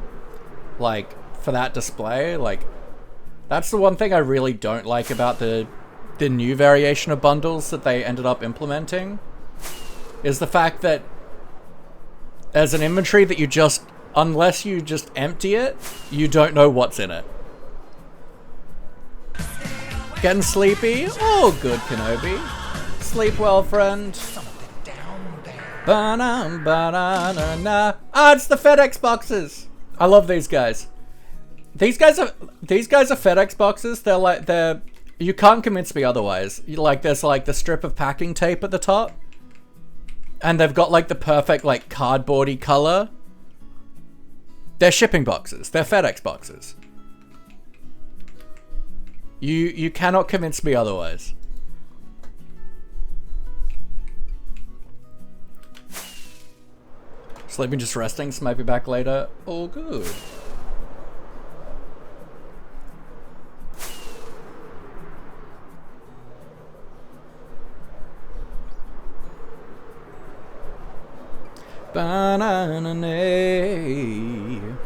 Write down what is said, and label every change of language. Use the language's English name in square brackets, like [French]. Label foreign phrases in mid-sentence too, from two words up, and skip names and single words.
[English] Like, for that display, like, that's the one thing I really don't like about the new variation of bundles that they ended up implementing, is the fact that there's an inventory that you just, unless you just empty it, you don't know what's in it. Getting sleepy? Oh, good, Kenobi. Sleep well, friend. Ba-na-ba-na-na-na. Ah, it's the FedEx boxes. I love these guys. These guys are FedEx boxes. They're you can't convince me otherwise. There's like the strip of packing tape at the top, and they've got like the perfect like cardboardy color. They're shipping boxes. They're FedEx boxes. You cannot convince me otherwise. Sleeping, just resting, so might be back later. All good. Ba-na-na-na.